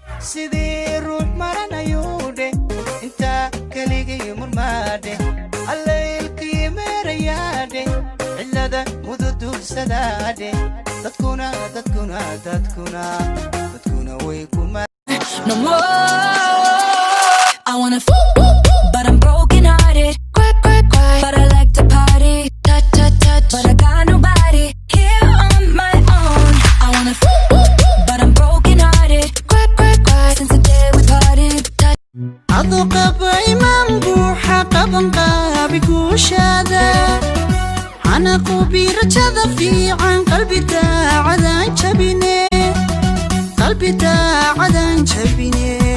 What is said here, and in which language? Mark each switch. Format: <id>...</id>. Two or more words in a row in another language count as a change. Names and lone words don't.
<so>Sidii ruux maran ayuu dheh, intaa keligii murmaa dheh. Allaylkii meerayaa dheh, cillada mududuursadaa dheh. Dadkuna, dadkuna, dadkuna, dadkuna way ku ma-</so> <en>No more. I wanna f-, but I'm broken hearted. Cry, cry, cry. But I like to party. Touch, touch, touch. But I got nobody here on my own. I wanna f-, but I'm broken hearted. Cry, cry, cry. Since the day we parted. Touch.</en> <so>Adu qaba iman buuxa qaban qaabi kuushaada. Hana qubi rajada fiican qalbi daacadan jabine. Qalbi daacadan jabine.</so>